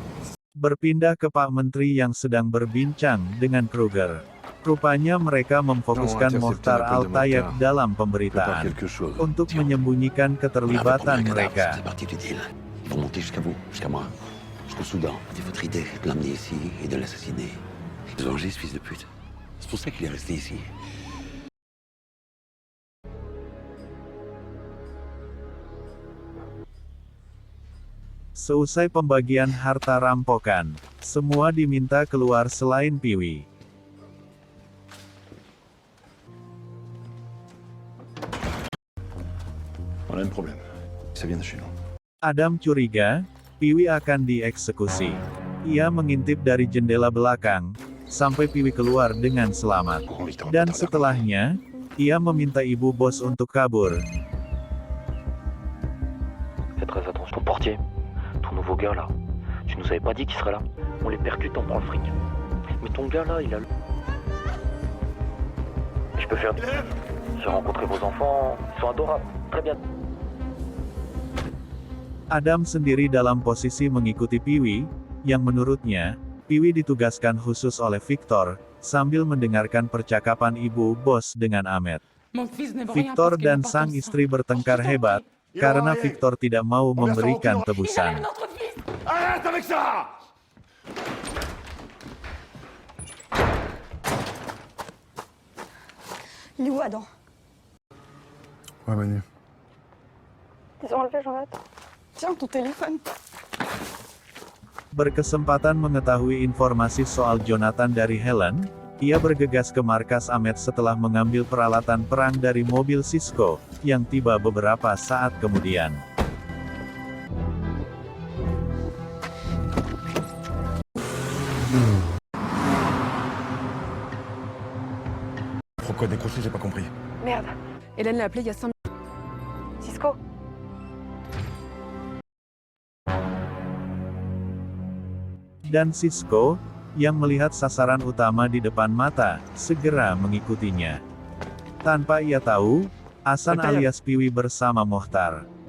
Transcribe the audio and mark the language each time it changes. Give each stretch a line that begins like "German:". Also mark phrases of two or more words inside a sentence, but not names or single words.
Indonesian: Berpindah ke Pak Menteri yang sedang berbincang dengan Kruger. Rupanya mereka memfokuskan Mohtar Al-Tayeb dalam pemberitaan untuk menyembunyikan keterlibatan mereka.
French: Ils vont monter jusqu'à vous, jusqu'à moi, jusqu'au Soudan. C'est votre idée de l'amener ici et de l'assassiner. Ils ont ce fils de pute. C'est pour ça qu'il est resté ici.
Indonesian: Seusai pembagian harta rampokan, semua diminta keluar selain Piwi.
French: On a un problème. Ça vient de chez nous.
Indonesian: Adam curiga, Piwi akan dieksekusi. Ia mengintip dari jendela belakang, sampai Piwi keluar dengan selamat. Dan setelahnya, ia meminta ibu bos untuk kabur.
French: Fais très attention, ton portier, ton nouveau gars là. Tu nous avais pas dit qu'il serait là. On les percute, on prend le fric. Mais ton gars là, il a le... Je peux faire... J'ai rencontré vos enfants, ils sont adorables. Très bien.
Indonesian: Adam sendiri dalam posisi mengikuti Piwi, yang menurutnya, Piwi ditugaskan khusus oleh Victor, sambil mendengarkan percakapan ibu bos dengan Ahmed. Victor dan sang istri bertengkar hebat, karena Victor tidak mau memberikan tebusan.
French: Arrête avec ça! Il est où, Adam? Ouais, Manu. Ils ont enlevé Jonathan. Tiens, ton téléphone.
Indonesian: Berkesempatan mengetahui informasi soal Jonathan dari Helen, ia bergegas ke markas Ahmed setelah mengambil peralatan perang dari mobil Cisco, yang tiba beberapa saat kemudian.
French: Pourquoi décrocher, j'ai pas compris. Merde. Hélène l'a appelé il y a 5 minutes. Cisco.
Indonesian: Dan Cisco, yang melihat sasaran utama di depan mata, segera mengikutinya. Tanpa ia tahu, Hasan alias Piwi bersama Mohtar.